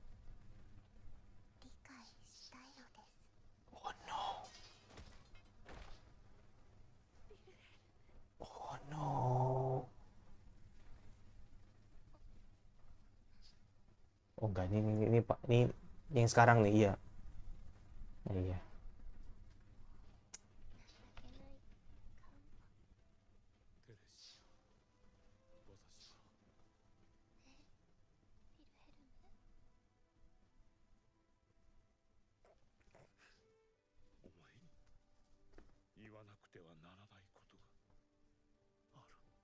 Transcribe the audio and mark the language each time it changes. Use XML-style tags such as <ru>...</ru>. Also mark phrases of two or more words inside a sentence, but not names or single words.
<en>Oh no. Oh no.</en> <id>Oh enggak, ini Pak, ini yang sekarang nih, iya. Iya.</id> <ja>テレシア、私は お前に言わなくてはならないことがある。</ja>